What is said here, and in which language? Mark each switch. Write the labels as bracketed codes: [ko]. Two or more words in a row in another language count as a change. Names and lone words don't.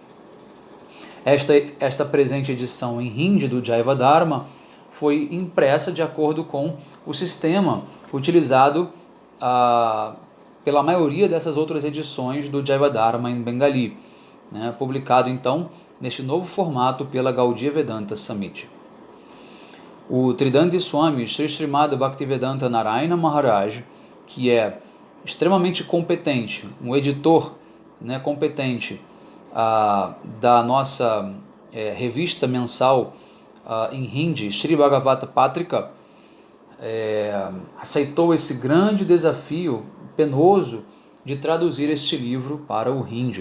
[pt] Esta presente edição em Hindi do Jaiva Dharma foi impressa de acordo com o sistema utilizado pela maioria dessas outras edições do Jaiva Dharma em Bengali, né, publicado então neste novo formato pela Gaudiya Vedanta Samiti. O Tridanti Swami Sri Srimad Bhaktivedanta Narayana Maharaj, que é extremamente competente, um editor, né, competente da nossa revista mensal em Hindi, Sri Bhagavata Patrika, aceitou esse grande desafio penoso de traduzir este livro para o Hindi.